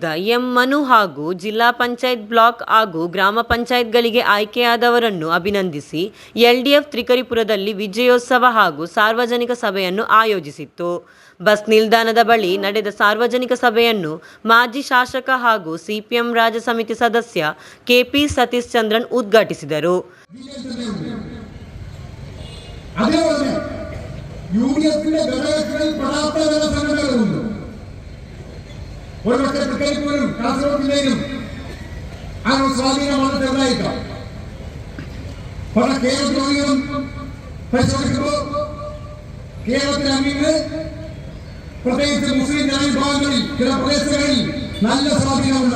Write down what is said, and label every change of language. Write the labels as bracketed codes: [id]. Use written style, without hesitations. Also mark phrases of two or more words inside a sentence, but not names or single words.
[kn] ಎಂ ಮನು ಹಾಗೂ ಜಿಲ್ಲಾ ಪಂಚಾಯತ್ ಬ್ಲಾಕ್ ಹಾಗೂ ಗ್ರಾಮ ಪಂಚಾಯತ್ಗಳಿಗೆ ಆಯ್ಕೆಯಾದವರನ್ನು ಅಭಿನಂದಿಸಿ ಎಲ್ಡಿಎಫ್ ತ್ರಿಕರಿಪುರದಲ್ಲಿ ವಿಜಯೋತ್ಸವ ಹಾಗೂ ಸಾರ್ವಜನಿಕ ಸಭೆಯನ್ನು ಆಯೋಜಿಸಿತ್ತು. ಬಸ್ ನಿಲ್ದಾಣದ ಬಳಿ ನಡೆದ ಸಾರ್ವಜನಿಕ ಸಭೆಯನ್ನು ಮಾಜಿ ಶಾಸಕ ಹಾಗೂ ಸಿಪಿಎಂ ರಾಜ್ಯ ಸಮಿತಿ ಸದಸ್ಯ ಕೆಪಿ ಸತೀಶ್ ಚಂದ್ರನ್ ಉದ್ಘಾಟಿಸಿದರು. [ml] യുഡിഎഫിന്റെ ഘടകങ്ങളിൽ പെടാത്ത ജനസംഘടനകളുണ്ട്. ഒരുപക്ഷെ തൃക്കരിപ്പൂരും കാസർഗോഡ് ജില്ലയിലും അങ്ങനെ സ്വാധീനമാണ് ചെറുതായിരിക്കാം. പക്ഷെ കേരളത്തിലും പരിശോധിക്കുമ്പോൾ കേരളത്തിലെ അമീന് പ്രത്യേകിച്ച് മുസ്ലിം ജനവിഭാഗങ്ങളിൽ ചില പ്രദേശങ്ങളിൽ നല്ല സ്വാധീനമുണ്ട്.